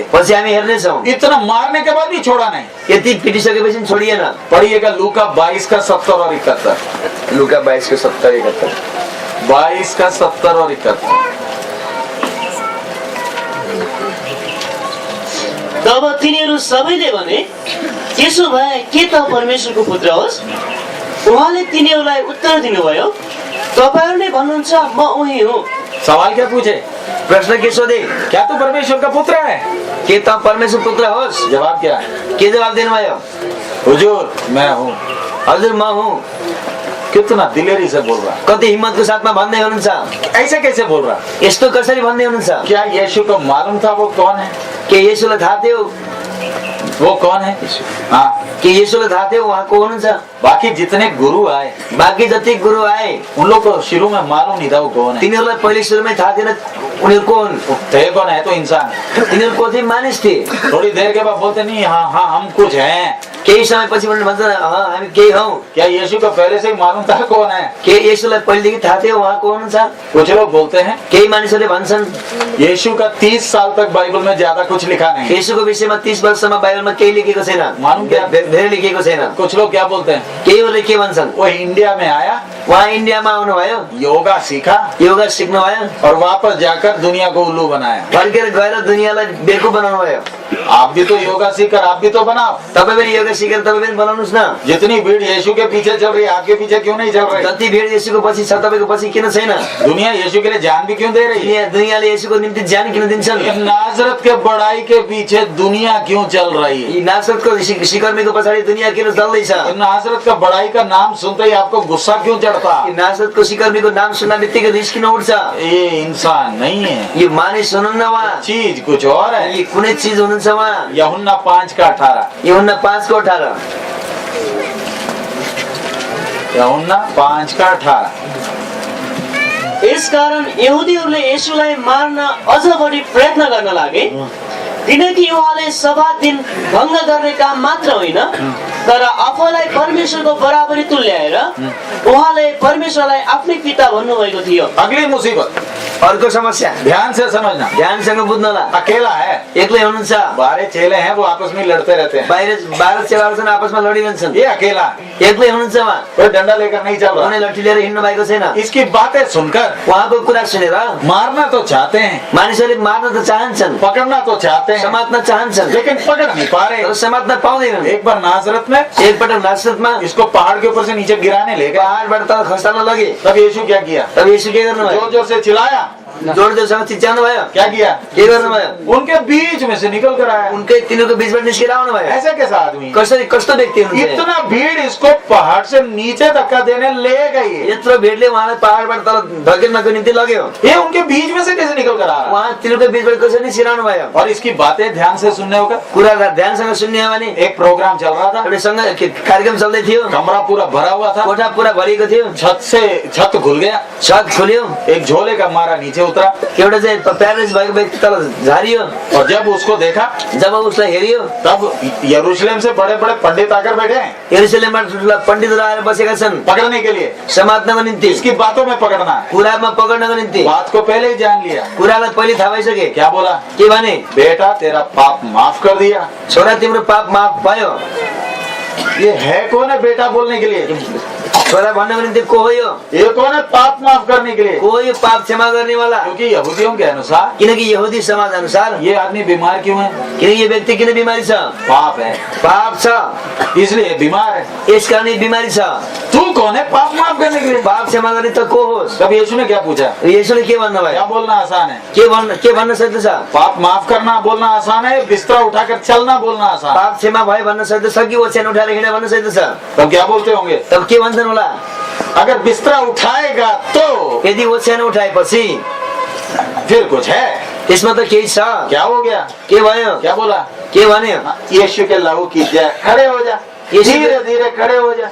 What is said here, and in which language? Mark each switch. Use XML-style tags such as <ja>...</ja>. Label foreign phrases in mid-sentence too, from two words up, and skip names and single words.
<ne>पछि हामी हेर्नेछौँ।</ne> <hi>इतना मारने के बाद भी छोड़ा नहीं।</hi> <ne>यति पिटिसकेपछि छोडिएन।</ne> <hi>पढ़िएगा लूका 22 का 70 और 71।</hi> <ne>लुका 22 को 70 71।</ne> <hi>22 का 70 और 71।</hi> <ne>तब तिनीहरू सबैले भने त्यसो भए के त परमेश्वरको पुत्र होस्? उहाँले तिनीहरूलाई उत्तर दिनुभयो, तपाईँहरू नै भन्नुहुन्छ म उही हुँ।</ne> <hi>सवाल क्या पूछे?</hi> <ne>प्रश्न के सोधे?</ne> <hi>क्या तू परमेश्वर का पुत्र है?</hi> <ne>के त परमेश्वर पुत्र होस्?</ne> <hi>जवाब क्या?</hi> <ne>के जवाब दिनुभयो?</ne> <hi>हुजूर मैं हूँ।</hi> <ne>हजुर म हुँ।</ne> <hi>कितना दिलेरी से बोल रहा,</hi> <ne>कति हिम्मतको साथमा भन्दै हुनुहुन्छ?</ne> <hi>ऐसे कैसे बोल रहा?</hi> <ne>यस्तो कसरी भन्दै हुनुहुन्छ?</ne> <hi>क्या यीशु को मालूम था वो कौन है?</hi> <ne>के येशूलाई थाहा थियो?</ne> <hi>वो कौन है? हाँ,</hi> <ne>के येशूलाई थाहा थियो उहाँ को हुनुहुन्छ?</ne> <hi>बाकी जितने गुरु आए</hi> <ne>बाँकी जति गुरु आए</ne> <hi>उन लोग को शुरू में मालूम नहीं था वो कौन है।</hi> <ne>तिनीहरूलाई पहिले सुरुमै थाहा थिएन उनीहरू कोन?</ne> <hi>थे कौन है तो इंसान।</hi> <ne>तिनीहरू को थिए? मानिस थिए।</ne> <hi>थोड़ी देर के बाद बोलते नहीं हाँ हाँ हम कुछ हैं।</hi> <ne>केही समयपछि उनीहरूले भन्छ हामी केही हौ।</ne> <hi>क्या यीशु को पहले से ही मालूम था कौन है?</hi> <ne>के येशूलाई पहिलेदेखि थाहा थियो उहाँ को हुनुहुन्छ?</ne> <hi>कुछ लोग बोलते हैं</hi> <ne>केही मानिसहरूले भन्छन्</ne> <hi>यीशु का 30 साल तक बाइबल में ज्यादा कुछ लिखा नहीं।</hi> <ne>येशूको विषयमा 30 वर्षमा बाइबलमा केही लेखेको छैन।</ne> <hi>मालूम क्या?</hi> <ne>धेरै लेखेको छैन।</ne> <hi>कुछ लोग क्या बोलते हैं</hi> <ne>केहीहरूले के भन्छन्?</ne> <hi>वो इंडिया में आया,</hi> <ne>उहाँ इन्डियामा आउनुभयो,</ne> <hi>योगा सीखा</hi> <ne>योगा सिक्नुभयो,</ne> <hi>और वापस जाकर दुनिया को उल्लू बनाया।</hi> <ne>फर्केर गएर दुनियाँलाई बेवकुफ बनाउनु भयो।</ne> <hi>आप भी तो योगा सीखकर आप भी तो बनाओ।</hi> <ne>तपाईँ पनि योगा सिकेर तपाईँ पनि बनाउनुहोस् न।</ne> <hi>जितनी भीड़ यीशु के पीछे चल रही है आपके पीछे क्यों नहीं चल रही?</hi> <ne>जति भिड येशूको पछि छ तपाईको पछि किन छैन?</ne> <hi>दुनिया यीशु के लिए जान भी क्यों दे रही है?</hi> <ne>दुनियाँले येशूको निम्ति ज्यान किन दिन्छन्?</ne> <hi>नाजरत के बड़ाई के पीछे दुनिया क्यों चल रही है?</hi> <ne>यी नासरतको सिकर्मीको पछाडि दुनियाँ किन चल्दैछ?</ne> <hi>नाजरत का बड़ाई का नाम सुनते ही आपको गुस्सा क्यों चढ़ता?</hi> <ne>यी नासरतको सिकर्मीको नाम सुन्दा बित्तिकै रिस किन उठ्छ?</ne> <hi>ये इंसान नहीं है,</hi> <ne>यो मानिस हुनुहुन्न उहाँ,</ne> <hi>चीज कुछ और है।</hi> <ne>यी कुनै चिज हुनुहुन्छ उहाँ। यूहन्ना 5:18 यूहन्ना 5:18 यूहन्ना 5:18 यसकारण यहुदीहरूले येशूलाई मार्न अझ बढी प्रयत्न गर्न लागे, किनकि उहाँले सब्बात दिन भङ्ग गर्ने काम मात्र होइन तर आफूलाई परमेश्वरको बराबरी तुल्याएर उहाँले परमेश्वरलाई आफ्नै पिता भन्नुभएको थियो।</ne> <hi>अगली मुसीबत,</hi> <ne>अर्को समस्या</ne> <hi>ध्यान से समझना।</hi> <ne>ध्यानसँग बुझ्नुहोला।</ne> <hi>अकेला है,</hi> <ne>एक्लै हुनुहुन्छ।</ne> <hi>12 चेले हैं, वो आपस में लड़ते रहते हैं।</hi> <ne>बाहिर 12 चेलाहरू छन्, आपसमा लडिरहन्छन्।</ne> <hi>ये अकेला है,</hi> <ne>एक्लै हुनुहुन्छ उहाँ,</ne> <hi>कोई डंडा लेकर नहीं चल</hi> <ne>कुनै</ne> <hi>रहा।</hi> <ne>लट्ठी लिएर हिँड्नु भएको छैन।</ne> <hi>इसकी बातें सुनकर</hi> <ne>उहाँको कुरा सुनेर</ne> <hi>मारना तो चाहते हैं,</hi> <ne>मानिसहरूले मार्न त चाहन्छन्,</ne> <hi>पकड़ना तो चाहते हैं,</hi> <ne>समात्न चाहन्छन्,</ne> <hi>लेकिन पकड़ नहीं पा रहे।</hi> <ne>तर समात्न पाउँदैनन्।</ne> <hi>एक बार नाजरत में</hi> <ne>एकपटक नासरतमा</ne> <hi>इसको पहाड़ के ऊपर से नीचे गिराने ले गए।</hi> <ne>पहाडबाट तल खसाल्न लगे।</ne> <hi>तब यीशु क्या किया?</hi> <ne>तब येशू के गर्नुभयो?</ne> <hi>जोर जोर से चिल्लाया।</hi> <ne>जोड जोडसँग चिच्याउनु भयो।</ne> <hi>क्या किया?</hi> <ne>के गर्नुभयो?</ne> <hi>उनके बीच में से निकल कर आया।</hi> <ne>उनकै तिनीहरूको बीचबाट निस्केर आउनु भयो।</ne> <hi>ऐसा कैसा आदमी?</hi> <ne>कसरी कस्तो व्यक्ति हुनुहुन्छ?</ne> <hi>इतना भीड़ इसको पहाड़ से नीचे धक्का देने ले गई।</hi> <ne>यत्रो भिडले उहाँलाई पहाडबाट तल धकेल्नको निम्ति लग्यो।</ne> <hi>ये उनके बीच में से कैसे निकल कर आ रहा?</hi> <ne>उहाँ तिनीहरूको बीचबाट कसरी निस्किरहनु भयो?</ne> <hi>और इसकी बातें ध्यान से सुनने होगा।</hi> <ne>कुरा ध्यानसँग सुन्ने हो भने</ne> <hi>एक प्रोग्राम चल रहा था,</hi> <ne>एउटा सँग कार्यक्रम चल्दै थियो।</ne> <hi>कमरा पूरा भरा हुआ था,</hi> <ne>कोठा पुरा भरिएको थियो।</ne> <hi>छत खुल गया,</hi> <ne>छत खोल्यो।</ne> <hi>एक झोले का मारा नीचे उतरा,</hi> <ne>एउटा चाहिँ प्यारेन्ट्स भएको व्यक्ति तल झारियो।</ne> <hi>और जब उसको देखा</hi> <ne>जब उसलाई हेरियो</ne> <hi>तब यरूशलेम से बड़े बड़े पंडित आकर बैठे हैं</hi> <ne>यरूशलेमबाट ठुला पण्डितहरू आएर बसेका छन्</ne> <hi>पकड़ने के लिए।</hi> <ne>समात्नको निम्ति,</ne> <hi>इसकी बातों में पकड़ना है।</hi> <ne>कुरामा पकड्नको निम्ति।</ne> <hi>बात को पहले ही जान लिया।</hi> <ne>कुरालाई पहिले थाहा भइसके।</ne> <hi>क्या बोला?</hi> <ne>के भने?</ne> <hi>बेटा तेरा पाप माफ कर दिया।</hi> <ne>छोरा तिम्रो पाप माफ भयो।</ne> <hi>ये है कौन है बेटा बोलने के लिए?</hi> <ne>छोरा भन्नको निम्ति को हो यो?</ne> <hi>ये कौन है पाप माफ करने के लिए?</hi> <ne>को हो यो पाप क्षमा गर्ने वाला?</ne> <hi>क्योंकि यहूदियों के अनुसार</hi> <ne>किनकि यहुदी समाज अनुसार</ne> <hi>ये आदमी बीमार क्यों है?</hi> <ne>किनकि यो व्यक्ति किन बिमारी छ?</ne> <hi>पाप है,</hi> <ne>पाप छ,</ne> <hi>इसलिए बीमार है।</hi> <ne>यस कारण बिमारी छ।</ne> <hi>तू कौन है पाप माफ करने के लिए?</hi> <ne>पाप क्षमा गर्ने त को होस्?</ne> <hi>तब यीशु ने क्या पूछा?</hi> <ne>येशूले के भन्नु क्या भयो?</ne> <hi>बोलना आसान है?</hi> <ne>के भन्न सक्दछ?</ne> <hi>पाप माफ करना बोलना आसान है, बिस्तरा उठाकर चलना बोलना आसान है।</hi> <ne>पाप क्षमा भयो भन्न सक्दछ कि ओछ्यान उठाएर हिँड्न भन्न सक्दछ?</ne> <hi>तब क्या बोलते होंगे?</hi> <ne>तब के भन्छन् होला?</ne> <hi>अगर बिस्तरा उठाएगा तो</hi> <ne>यदि ओछ्यान उठाएपछि</ne> <hi>फिर कुछ है।</hi> <ne>त्यसमा त केही छ।</ne> <hi>क्या हो गया?</hi> <ne>के भयो?</ne> <hi>क्या बोला?</hi> <ne>के भन्यो?</ne> <hi>यीशु के लहू की जय, खड़े हो जा, धीरे धीरे खड़े हो जा।</hi>